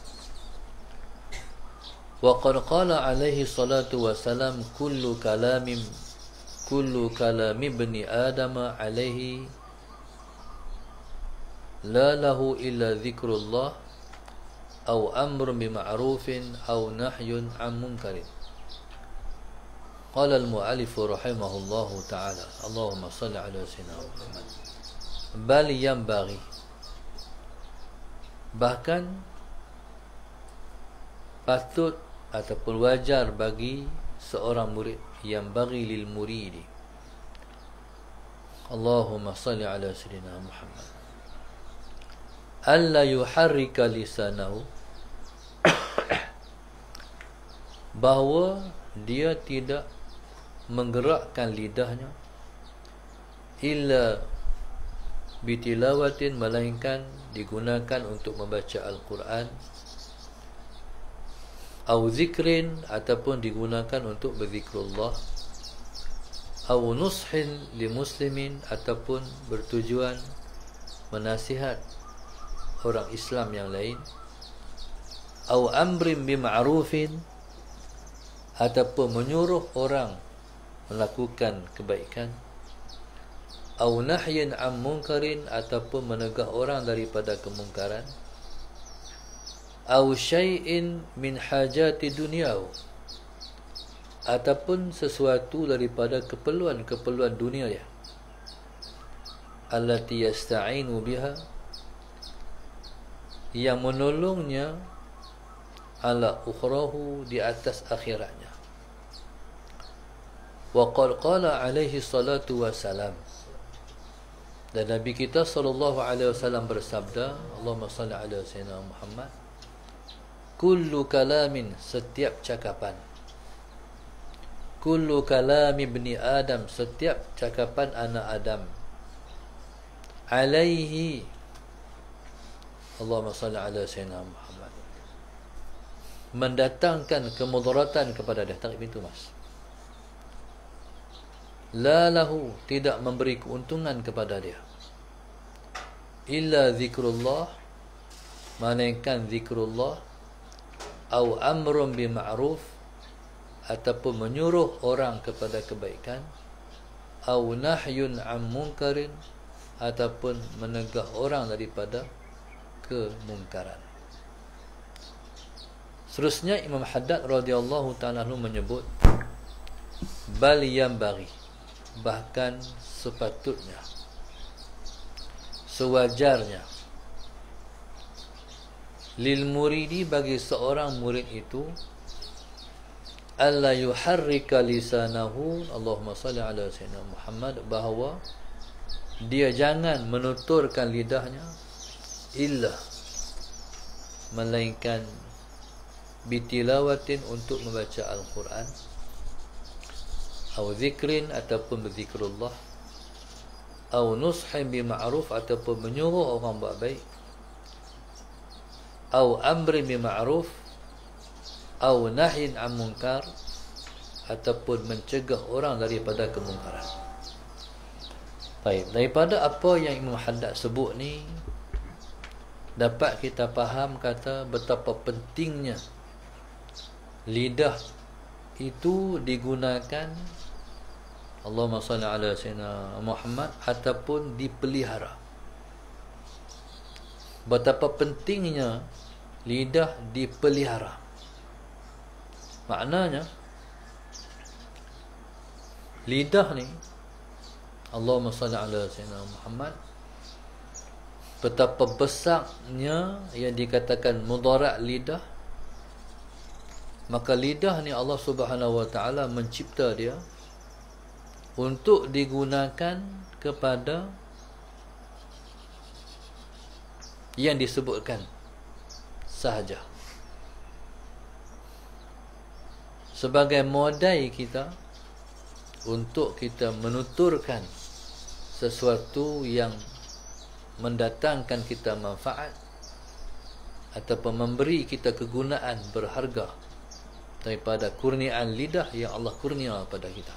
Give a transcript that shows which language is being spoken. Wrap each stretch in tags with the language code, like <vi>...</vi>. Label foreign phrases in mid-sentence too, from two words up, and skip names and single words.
<ar>وقد قال عليه الصلاة والسلام كل كلام ابن آدم عليه لا له إلا ذكر الله أو أمر بمعروف أو نهي عن منكر. قال المؤلف رحمه الله تعالى اللهم صل على سيدنا محمد. بل ينبغي.</ar> <ms>Bahkan patut ataupun wajar bagi seorang murid. Yang bagi</ms> <ar>للمريد. اللهم صل على سيدنا محمد. ألا يحرك لسانه,</ar> <ms>bahawa dia tidak menggerakkan lidahnya</ms> <ar>إلا بتلاوة,</ar> <ms>melainkan digunakan untuk membaca Al-Quran,</ms> <ar>أو ذكر,</ar> <ms>ataupun digunakan untuk berzikrullah,</ms> <ar>أو نصح للمسلمين,</ar> <ms>ataupun bertujuan menasihat orang Islam yang lain,</ms> <ar>أو أمر بمعروف,</ar> <ms>ataupun menyuruh orang melakukan kebaikan,</ms> <ar>أو نهي عن منكر,</ar> <ms>ataupun menegah orang daripada kemungkaran,</ms> <ar>أو شيء من حاجة دنياه,</ar> <ms>ataupun sesuatu daripada keperluan dunia dia,</ms> <ar>التي يستعين بها,</ar> <ms>yang menolongnya,</ms> <ar>على أخراه,</ar> <ms>di atas akhiratnya.</ms> <ar>وقال عليه الصلاة والسلام,</ar> <ms>dan Nabi kita</ms> <ar>صلى الله عليه وسلم</ar> <ms>bersabda,</ms> <ar>اللهم صل على سيدنا محمد, كل كلام,</ar> <ms>setiap cakapan,</ms> <ar>كل كلام ابن آدم,</ar> <ms>setiap cakapan anak Adam,</ms> <ar>عليه، اللهم صل على سيدنا محمد,</ar> <ms>mendatangkan kemudaratan kepada dia. Tarik pintu mas.</ms> <ar>لا له,</ar> <ms>tidak memberi keuntungan kepada dia,</ms> <ar>إلا ذكر الله,</ar> <ms>melainkan zikrullah,</ms> <ar>أو أمر بمعروف,</ar> <ms>ataupun menyuruh orang kepada kebaikan,</ms> <ar>أو نهي عن منكر,</ar> <ms>ataupun menegah orang daripada kemungkaran. Seterusnya Imam Haddad</ms> <ar>رضي الله تعالى عنه</ar> <ms>menyebut,</ms> <ar>بل ينبغي,</ar> <ms>bahkan sepatutnya, sewajarnya,</ms> <ar>للمريد,</ar> <ms>bagi seorang murid itu,</ms> <ar>ألا يحرك لسانه، اللهم صل على سيدنا محمد,</ar> <ms>bahawa dia jangan menuturkan lidahnya, illa, melainkan bitilawatin, untuk membaca Al-Quran,</ms> <ar>أو ذكر,</ar> <ms>ataupun berzikrullah,</ms> <ar>أو نصح بمعروف,</ar> <ms>ataupun menyuruh orang buat baik,</ms> <ar>أو أمر بمعروف، أو نهي عن منكر,</ar> <ms>ataupun mencegah orang daripada kemungkaran. Baik, daripada apa yang Imam Haddad sebut ni, dapat kita faham kata betapa pentingnya lidah itu digunakan,</ms> <ar>اللهم صل على سيدنا محمد,</ar> <ms>ataupun dipelihara. Betapa pentingnya lidah dipelihara. Maknanya lidah ni,</ms> <ar>اللهم صل على سيدنا محمد,</ar> <ms>betapa besarnya yang dikatakan mudarat lidah. Maka lidah ni Allah</ms> <ar>سبحانه وتعالى</ar> <ms>mencipta dia untuk digunakan kepada yang disebutkan sahaja, sebagai modal kita untuk kita menuturkan sesuatu yang mendatangkan kita manfaat, ataupun memberi kita kegunaan berharga daripada kurniaan lidah yang Allah kurnia pada kita.</ms>